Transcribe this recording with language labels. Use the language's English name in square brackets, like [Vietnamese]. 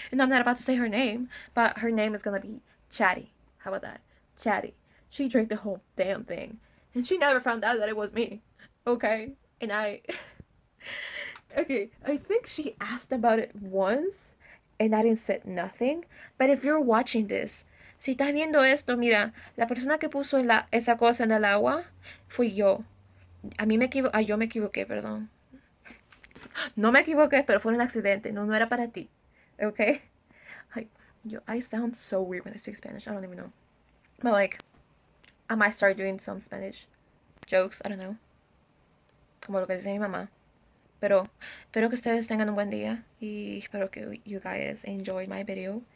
[English] And I'm not about to say her name, but her name is gonna be Chatty. How about that? Chatty. She drank the whole damn thing, and she never found out that it was me, okay? And okay, I think she asked about it once, and I didn't say nothing. But if you're watching this, [Spanish] si estás viendo esto, mira, la persona que puso esa cosa en el agua fui yo. Yo me equivoqué, perdón. No me equivoqué, pero fue un accidente. No, no era para ti. Okay? [English] I sound so weird when I speak Spanish. I don't even know. But like, I might start doing some Spanish jokes. I don't know. [Spanish] Como lo que dice mi mamá. Pero espero que ustedes tengan un buen día y espero que [English] you guys enjoyed my video.